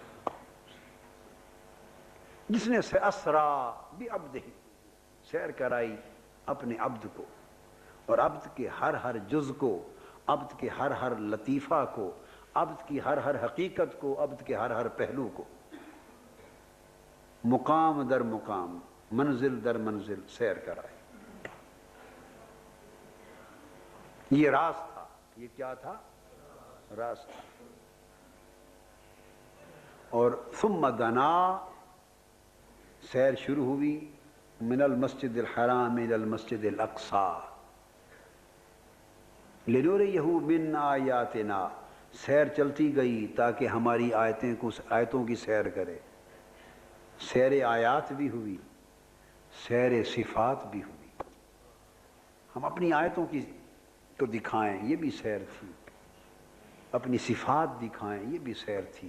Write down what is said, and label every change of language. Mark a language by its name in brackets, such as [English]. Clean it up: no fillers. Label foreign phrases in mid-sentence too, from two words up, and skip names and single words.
[Urdu] جس نے [Arabic] اسرا بعبدہ [Urdu] سیر کرائی اپنے عبد کو، اور عبد کے ہر ہر جز کو، عبد کے ہر ہر لطیفہ کو، عبد کی ہر ہر حقیقت کو، عبد کے ہر ہر پہلو کو، [Persian] مقام در مقام، منزل در منزل [Urdu] سیر کرائی. یہ راز تھا. یہ کیا تھا؟ راز تھا. اور [Arabic] ثم دنا، [Urdu] سیر شروع ہوئی [Arabic] من المسجد الحرام الی المسجد الاقصی لنریہ من آیاتنا، [Urdu] سیر چلتی گئی تاکہ ہماری آیتوں کی سیر کرے. سیر آیات بھی ہوئی، سیر صفات بھی ہوئی. ہم اپنی آیتوں کی تو دکھائیں، یہ بھی سیر تھی. اپنی صفات دکھائیں، یہ بھی سیر تھی.